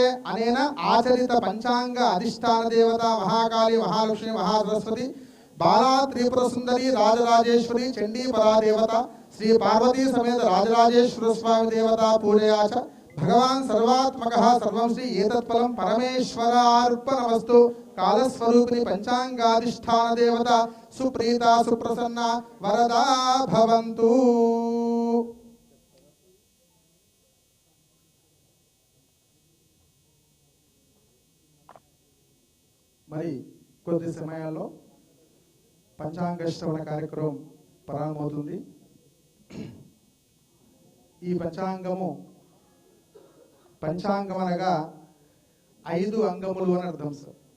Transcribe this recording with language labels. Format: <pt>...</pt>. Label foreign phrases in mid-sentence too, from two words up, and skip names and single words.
<sa>अनेन आचरित पंचांग अधिष्ठान देवता महाकाली महालक्ष्मी महासरस्वती बाला त्रिपुर सुंदरी राजराजेश्वरी चंडी परा देवता श्री पार्वती समेत राजराजेश्वर स्वामी देवता पूजया च भगवान सर्वात्मकः सर्वं श्री एतत्फलं परमेश्वरार्पणमस्तु। कालस्वरूपिणी पंचांगाधिष्ठान देवता सुप्रीता सुप्रसन्ना वरदा भवन्तु।</sa> <te>మరి కొద్ది సమయాల్లో పంచాంగ శ్రవణ కార్యక్రమం ప్రారంభమవుతుంది। ఈ పంచాంగం అనగా 5 అంగములు అని అర్థం సార్।</te>